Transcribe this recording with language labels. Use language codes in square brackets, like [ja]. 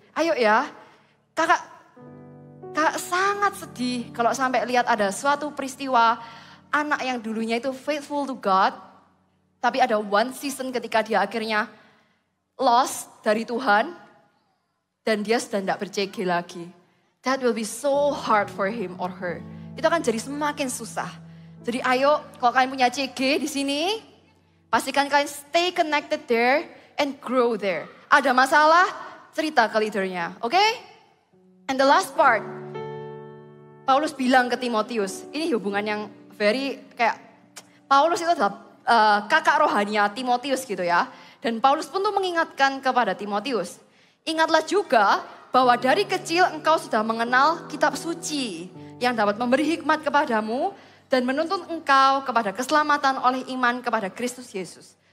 [id] Ayo ya, kakak sangat sedih kalau sampai lihat ada suatu peristiwa anak yang dulunya itu [en] faithful to God. [id] Tapi ada [en] one season [id] ketika dia akhirnya lost dari Tuhan. Dan dia sudah tidak ber-CG lagi. [en] That will be so hard for him or her. [id] Itu akan jadi semakin susah. Jadi ayo kalau kalian punya CG di sini. Pastikan kalian [en] stay connected there and grow there. [id] Ada masalah, cerita ke leadernya. Oke? [en] And the last part. [id] Paulus bilang ke Timotius, ini hubungan yang very kayak Paulus itu adalah kakak rohaninya Timotius gitu ya. Dan Paulus pun tuh mengingatkan kepada Timotius, ingatlah juga bahwa dari kecil engkau sudah mengenal kitab suci yang dapat memberi hikmat kepadamu dan menuntun engkau kepada keselamatan oleh iman kepada Kristus Yesus.